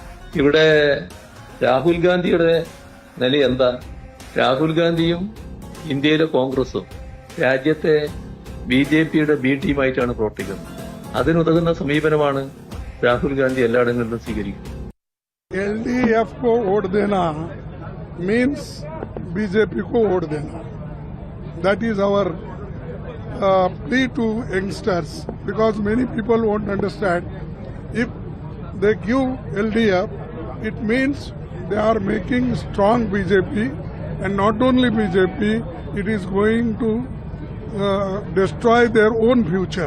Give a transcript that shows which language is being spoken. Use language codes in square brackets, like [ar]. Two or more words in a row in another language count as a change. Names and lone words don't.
[ml] ഇവിടെ രാഹുൽ ഗാന്ധിയുടെ നില എന്താ? രാഹുൽ ഗാന്ധിയും ഇന്ത്യയിലെ കോൺഗ്രസും രാജ്യത്തെ BJPയുടെ B ടീമായിട്ടാണ് പ്രവർത്തിക്കുന്നത്. അതിനുതകുന്ന സമീപനമാണ് രാഹുൽ ഗാന്ധി എല്ലായിടങ്ങളിലും സ്വീകരിക്കുന്നത്. [hi] LDF को वोट देना means BJP को वोट देना. [en] That is our plea to youngsters, because many people won't understand. If they give LDF, it means they are making strong BJP, and not only BJP, it is going to destroy their own future.